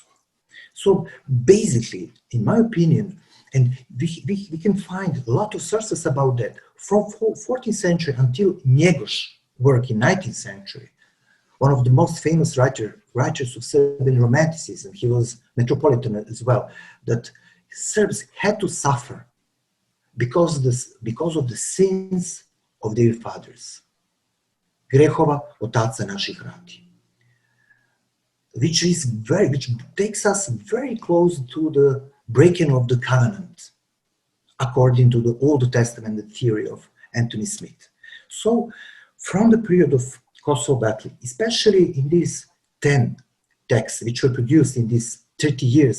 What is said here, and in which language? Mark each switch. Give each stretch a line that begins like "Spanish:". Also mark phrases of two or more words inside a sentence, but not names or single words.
English: So basically, in my opinion, and we can find a lot of sources about that, from 14th century until Njegoš's work in 19th century, one of the most famous writers of Serbian Romanticism, he was metropolitan as well, that Serbs had to suffer because of the sins of their fathers.
Serbian: Grehova otaca naših rati.
English: Which takes us very close to the breaking of the covenant, according to the Old Testament theory of Anthony Smith. So, from the period of Kosovo battle, especially in these 10 texts which were produced in these 30 years